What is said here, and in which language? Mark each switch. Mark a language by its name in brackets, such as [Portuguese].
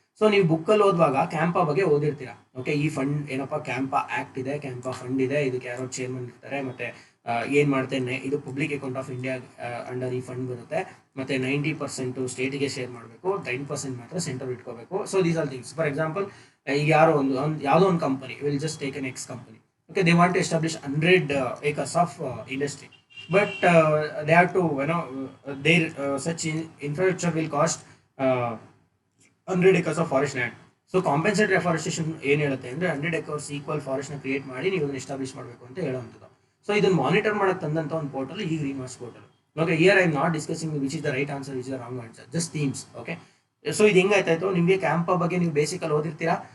[Kannada] So ನೀವು ಬುಕ್ಕಲ್ಲಿ ಓದುವಾಗ ಕ್ಯಾಂಪಾ ಬಗ್ಗೆ ಓದಿರ್ತೀರಾ. ಓಕೆ, ಈ ಫಂಡ್ ಏನಪ್ಪಾ, ಕ್ಯಾಂಪಾ ಆಕ್ಟ್ ಇದೆ, ಕ್ಯಾಂಪಾ ಫಂಡ್ ಇದೆ, ಇದಕ್ಕೆ ಯಾರೋ ಚೇರ್ಮನ್ ಇರ್ತಾರೆ, ಮತ್ತೆ ಏನ್ ಮಾಡ್ತೇನೆ ಇದು public account of India under ಈ ಫಂಡ್ ಬರುತ್ತೆ, ಮತ್ತೆ 90% ಸ್ಟೇಟ್ಗೆ ಶೇರ್ ಮಾಡಬೇಕು, 10% ಮಾತ್ರ ಸೆಂಟ್ರಲ್ ಇಟ್ಕೋಬೇಕು. [English] So these are things. For example [Kannada] ಈಗ ಯಾರೋ ಯಾವುದೋ ಒಂದು [English] Company will just take an X company. Okay, they want to establish 100 acres of industry, but they have to, their such infrastructure will cost 100 acres of forest land. [Kannada] So compensatory afforestation ಏನು ಹೇಳುತ್ತೆ ಅಂದ್ರೆ 100 acres equal forest ನ create ಮಾಡಿ ನೀವು ಅದನ್ನ establish ಮಾಡಬೇಕು ಅಂತ ಹೇಳುವಂಥದ್ದು. [English] so [Kannada] ಇದನ್ನ ಮಾನಿಟರ್ ಮಾಡಕ್ ತಂದಂತ ಒಂದು ಪೋರ್ಟಲ್ ಈ green watch portal. [English] Okay, here I am not discussing which is the right answer, which is the wrong answer, just themes. [Kannada] Okay, so ಇದು ಹೆಂಗಾಯ್ತಾಯ್ತು, ನಿಮಗೆ ಕ್ಯಾಂಪಾ ಬಗ್ಗೆ ನೀವು ಬೇಸಿಕಲ್ಲಿ ಓದಿರ್ತೀರಾ.